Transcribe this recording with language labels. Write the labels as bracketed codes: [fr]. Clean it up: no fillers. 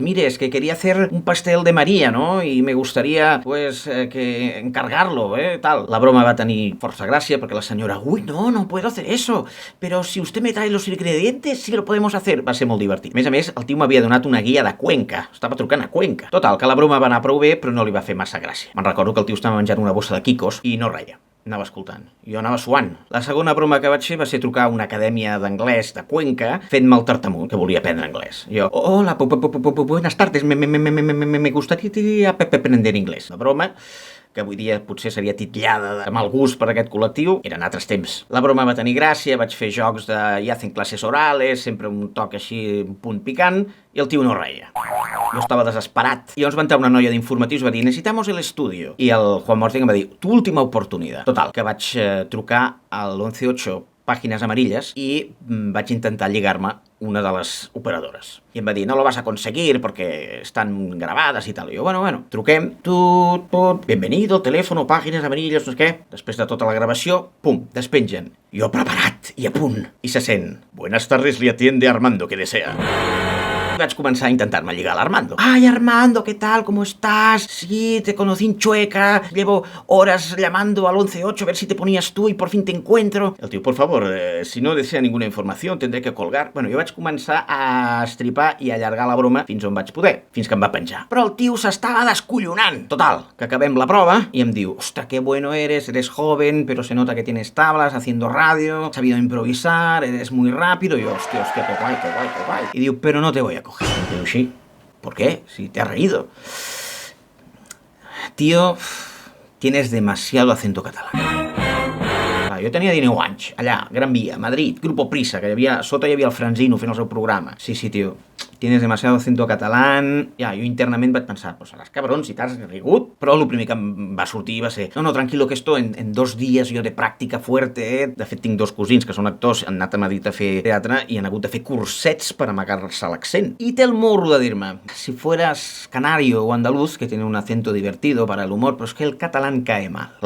[es] Mire, es que quería hacer un pastel de María, ¿no? Y me gustaría, pues, que encargarlo, tal. [ca] La broma va tenir força gràcia perquè la senyora, [es] uy, no puedo hacer eso, pero si usted me trae los ingredientes, sí lo podemos hacer. [ca] Va ser molt divertit. A més, el tio m'havia donat una guia de Cuenca. Estava trucant a Cuenca. Total, que la broma va anar prou bé, però no li va fer massa gràcia. Me'n recordo que el tio estava menjant una bossa de quicos i no reia. Anava escoltant. Jo anava suant. La segona broma que vaig fer va ser trucar a una acadèmia d'anglès de Cuenca fent-me el tartamut, que volia aprendre anglès. [es] Jo, hola, buenas tardes, me gustaría aprender inglés. [ca] La broma, que avui dia potser seria titllada de mal gust per aquest col·lectiu, eren altres temps. La broma va tenir gràcia, vaig fer jocs de hacen classes orales, sempre un toc així, un punt picant, i el tio no reia. Jo estava desesperat. I llavors va entrar una noia d'informatius i va dir, [es] necesitamos el estudio. [ca] I el Juan Ortega em va dir, tu última oportunitat. Total, que vaig trucar al 118 Pàgines Amarilles i vaig intentar lligar-me una de les operadores. I em va dir, [es] no lo vas a conseguir porque están grabadas y tal. [ca] I jo, bueno, truquem, [es] bienvenido, teléfono, [ca] Pàgines Amarilles, no sé què. Després de tota la gravació, pum, despengen. Jo preparat i a punt. I se sent, [es] buenas tardes, [ca] li [es] atiende Armando, que desea. [ca] Y vaig començar a intentar-me lligar a l'Armando. [es] Ay, Armando, ¿qué tal? ¿Cómo estás? Sí, te conocí en Chueca. Llevo horas llamando al 118 a ver si te ponías tú y por fin te encuentro. El tio, por favor, si no desea ninguna información, tendré que colgar. [ca] Bueno, jo vaig començar a estripar i allargar la broma fins on vaig poder, fins que em va penjar. Però el tio s'estava descollonant. Total, que acabem la prova i em diu, ostra, [es] qué bueno eres joven, pero se nota que tienes tablas haciendo radio, has sabido improvisar, eres muy rápido. Y yo, hostia, qué guay. Y diu, pero no te voy a coger. Pero sí, ¿por qué? Si te has reído. Tío, tienes demasiado acento catalán. [ca] Jo tenia 19 anys, allà, Gran Via, Madrid, Grupo Prisa, que sota hi havia el Franzino fent el seu programa. [es] Sí, tio, tienes demasiado acento catalán. [ca] Ja, jo internament vaig pensar, pues seràs cabron si t'has rigut. Però el primer que em va sortir va ser, [es] no, tranquilo, que esto [ca] en 2 dies jo de pràctica fuerte. De fet, tinc 2 cosins que són actors, han anat a Madrid a fer teatre i han hagut de fer cursets per amagar-se l'accent. I té el morro de dir-me, [es] si fueras canario o andaluz, que tiene un acento divertido para el humor, [ca] però és que [es] el catalán cae mal.